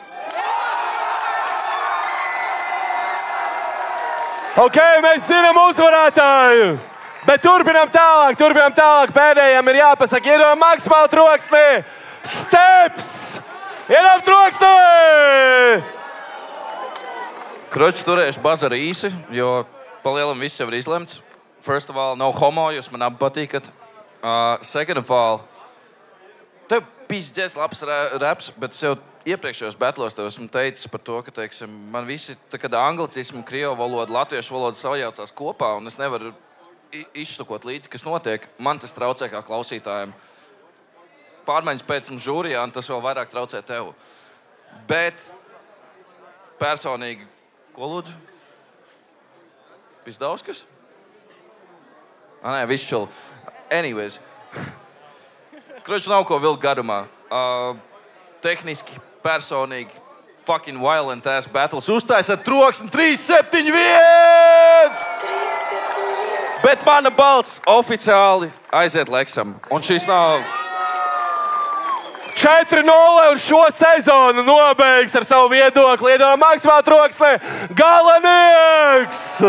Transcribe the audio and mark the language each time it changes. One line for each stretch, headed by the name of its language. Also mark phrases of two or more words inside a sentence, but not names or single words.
Latvian: Ok, mēs zinām uzvarētāju, bet turpinām tālāk. Pēdējiem ir jāpasaka, iedod maksimāli troksni. Steps! Iedod troksni! Kroķis turēšu bazaru īsi, jo pa lielam viss jau ir izlemts.
English: First of all, no homo,
Latvian: jūs man abi patīkat.
English: Second of all,
Latvian: tev pīsģēs labs raps, bet es jau iepriekšējos battlos tev esmu teicis par to, ka, teiksim, man visi anglicismu, krievu valodu, latviešu valodu sajaucās kopā, un es nevaru izštukot līdzi, kas notiek. Man tas traucē kā klausītājiem. Pārmaiņas pēc mums žūrijā, un tas vēl vairāk traucē tev. Bet personīgi, ko lūdzu? Pizdauskas? Nē, viss čuli.
English: Anyways.
Latvian: Kroķis nav ko vilkt garumā. Tehniski, personīgi,
English: fucking violent ass battles.
Latvian: Uztaisat troksni 3-7-1! Bet mana balss oficiāli aiziet Leksam. Un šis nav... 4-0 un šo sezonu nobeigs ar savu viedokli. Iedod maksimāli troksni Galanieks!